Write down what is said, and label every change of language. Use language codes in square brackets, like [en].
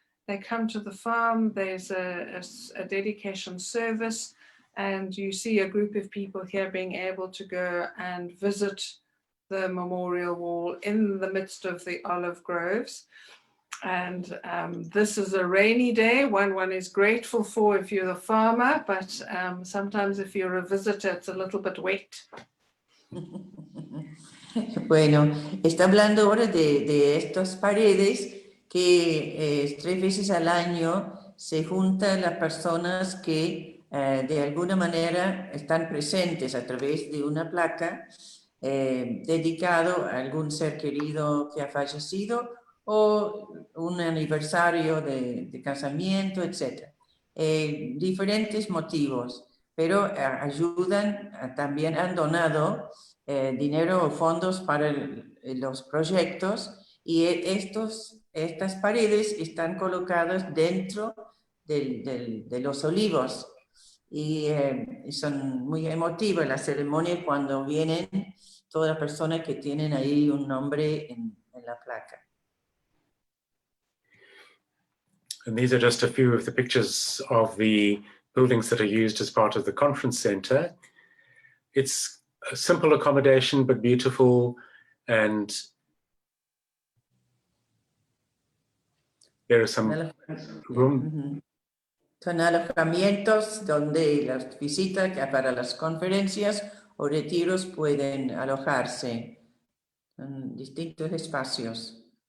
[en] They come to the farm, there's a dedication service, and you see a group of people here being able to go and visit the memorial wall in the midst of the olive groves. And this is a rainy day, one is grateful for if you're the farmer, but sometimes if you're a visitor, it's a little bit wet. [es] Bueno, está hablando ahora de estas paredes que 3 veces al año se juntan las personas que de alguna manera están presentes a través de una placa dedicado a algún ser querido que ha fallecido o un aniversario de casamiento, etc. Diferentes motivos, pero ayudan, también han donado dinero o fondos para los proyectos y estas paredes están colocadas dentro de los olivos y son muy emotivas las ceremonias cuando vienen todas las personas que tienen ahí un nombre en la placa. [en] And these are just a few of the pictures of the buildings that are used as part of the conference center. It's a simple accommodation, but beautiful, and there are some room. [es] Son alojamientos donde las visitas para las conferencias o retiros pueden alojarse en distintos espacios.